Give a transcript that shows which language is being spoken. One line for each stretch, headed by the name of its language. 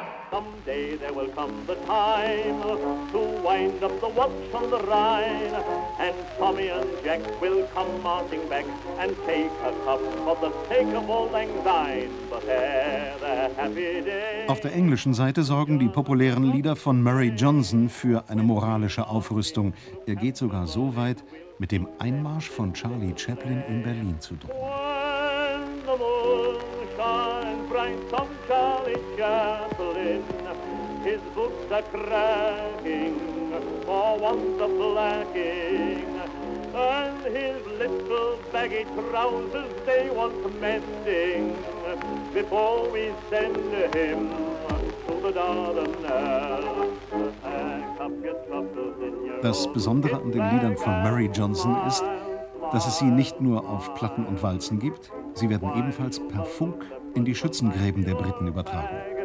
English: Someday there will come the time to wind up the watch on the Rhine, and Tommy and Jack will come marching back and take a cup for the sake of auld lang syne. But ere the happy day.
German: Auf der englischen Seite sorgen die populären Lieder von Murray Johnson für eine moralische Aufrüstung. Er geht sogar so weit, mit dem Einmarsch von Charlie Chaplin in Berlin zu drohen.
English: When the moon shines bright on Charlie Chaplin, his boots are cracking for want of blacking, and his little baggy trousers, they want mending before we send him to the Dardanelles.
German: Das Besondere an den Liedern von Murray Johnson ist, dass es sie nicht nur auf Platten und Walzen gibt, sie werden ebenfalls per Funk in die Schützengräben der Briten übertragen.